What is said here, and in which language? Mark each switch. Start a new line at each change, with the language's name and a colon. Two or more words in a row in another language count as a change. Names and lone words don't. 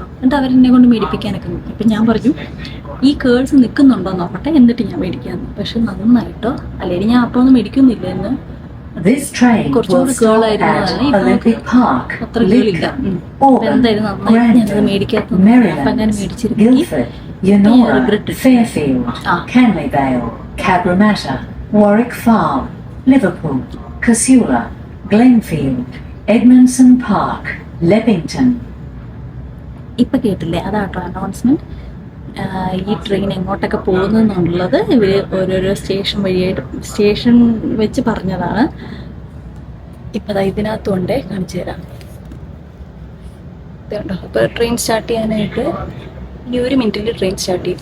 Malayalam: എന്നിട്ട് അവരെന്നെ കൊണ്ട് മേടിപ്പിക്കാനൊക്കെ നോക്കി. അപ്പം ഞാൻ പറഞ്ഞു ഈ കേൾസ് നിൽക്കുന്നുണ്ടോ നോക്കട്ടെ, എന്നിട്ട് ഞാൻ മേടിക്കാമെന്ന്. പക്ഷെ നന്നായിട്ടോ, അല്ലെങ്കിൽ ഞാൻ അപ്പോൾ ഒന്നും മേടിക്കുന്നില്ല എന്ന്. കുറച്ചുകൂടി കേളായിരുന്നു, അത്ര കേളില്ല. എന്തായാലും നന്നായി ഞാനത് മേടിക്കാത്തത്. അപ്പം ഞാൻ മേടിച്ചിരുന്നെങ്കിൽ Fairfield, Canley Vale, Cabramatta, Warwick Farm, Liverpool, Casula, Glenfield, Edmondson Park, Leppington. ഇപ്പൊ കേട്ടില്ലേ, അതാട്ടോ അനൗൺസ്മെന്റ്. ഈ ട്രെയിൻ എങ്ങോട്ടൊക്കെ പോകുന്നെന്നുള്ളത് ഇവർ ഓരോരോ സ്റ്റേഷൻ വെച്ച് പറഞ്ഞതാണ്. ഇപ്പം ഇതിനകത്തുകൊണ്ട് കാണിച്ചു തരാം. ഇതുണ്ടോ, ഇപ്പോൾ
English: train start
Malayalam: ചെയ്യാനായിട്ട് ഇനി 1 മിനിറ്റിൽ
English: train start
Malayalam: ചെയ്യും.